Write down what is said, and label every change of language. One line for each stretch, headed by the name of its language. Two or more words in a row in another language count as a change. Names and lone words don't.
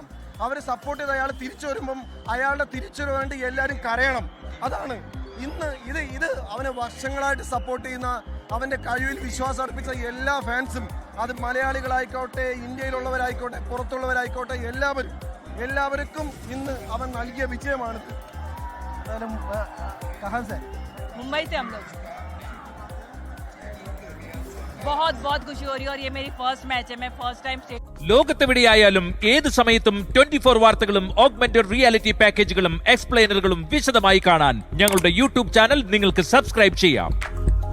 Malayalam: അവരെ സപ്പോർട്ട് ചെയ്ത് അയാൾ തിരിച്ചു വരുമ്പം അയാളുടെ തിരിച്ചു വേണ്ടി എല്ലാവരും കരയണം. അതാണ് ഇത് അവനെ വർഷങ്ങളായിട്ട് സപ്പോർട്ട് ചെയ്യുന്ന, അവന്റെ കഴിവിൽ വിശ്വാസം അർപ്പിച്ച എല്ലാ ഫാൻസും, അത് മലയാളികളായിക്കോട്ടെ, ഇന്ത്യയിലുള്ളവരായിക്കോട്ടെ, പുറത്തുള്ളവരായിക്കോട്ടെ, എല്ലാവർക്കും ഇന്ന് അവൻ നൽകിയ വിജയമാണിത്.
Hindi: मुंबई से हम लोग बहुत खुशी हो रही है और ये मेरी
English: first match
Hindi: है. मैं
English: first time
Malayalam: ലോകത്തെവിടെയായാലും ഏത് സമയത്തും 24 വാർത്തകളും
English: augmented reality
Malayalam: പാക്കേജുകളും എക്സ്പ്ലെയിനറുകളും വിശദമായി കാണാൻ ഞങ്ങളുടെ
English: YouTube channel
Malayalam: നിങ്ങൾക്ക് സബ്സ്ക്രൈബ് ചെയ്യാം.